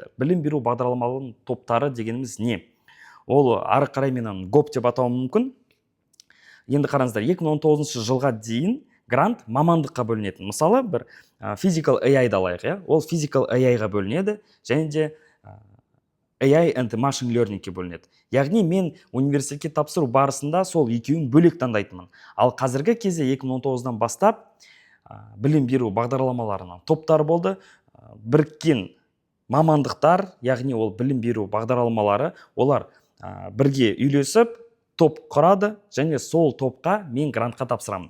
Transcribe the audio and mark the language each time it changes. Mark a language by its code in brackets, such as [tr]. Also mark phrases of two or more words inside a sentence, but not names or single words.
[kk] Білім беру бағдарламаларының топтары дегеніміз не? Ол ары қарай менен гоп деп атауым мүмкін. Енді қараңыздар, 2019 жылға дейін грант мамандыққа бөлінетін. Мысалы, бір [en] physical AI [kk] алайық, ол [en] physical AI- [kk] ға бөлінеді, және де [en] AI and machine learning- [kk] ке бөлінеді. Яғни мен университетке тапсыру барысында сол екеуін бөлек таңдайтынмын. Ал қазіргі кезде 2019-дан бастап білім беру бағдарламаларының топтары болды. Біріккен мамандықтар, яғни ол білім беру бағдарламалары, олар бірге үйлесіп топ құрады, және сол топқа мен грантқа тапсырамын.